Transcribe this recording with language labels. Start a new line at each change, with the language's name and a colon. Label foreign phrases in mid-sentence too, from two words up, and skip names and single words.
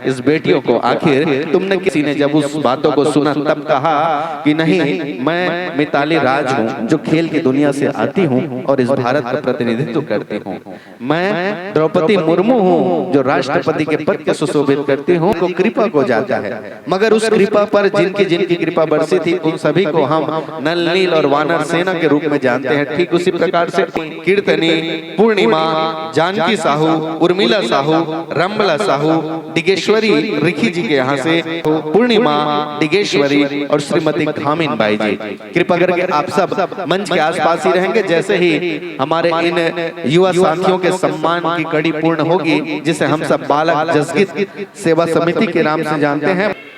Hindi: इस बेटियों को आखिर तुमने, किसी ने जब उस बातों को सुना तब कहा कि नहीं, मैं मिताली राज हूँ जो खेल की दुनिया से आती हूँ और इस भारत का प्रतिनिधित्व करती हूँ। मैं द्रौपदी मुर्मू हूँ जो राष्ट्रपति के पद के सुशोभित करती हूँ, को कृपा को जाता है। मगर उस कृपा पर जिनकी जिनकी कृपा बरसी थी, उन सभी को हम नल नील और वानर सेना के रूप में जानते हैं। ठीक उसी प्रकार से कीर्तनी, पूर्णिमा, जानकी साहू, उर्मिला साहू, रंबला साहू, डिगेश्वरी रिखी जी के यहाँ से पूर्णिमा, डिगेश्वरी और श्रीमती घामिन बाई जी, कृपा करके आप सब मंच के आसपास ही रहेंगे। जैसे ही हमारे इन युवा साथियों के सम्मान की कड़ी पूर्ण होगी, जिसे हम सब बालक जसगित सेवा समिति के नाम से जानते हैं।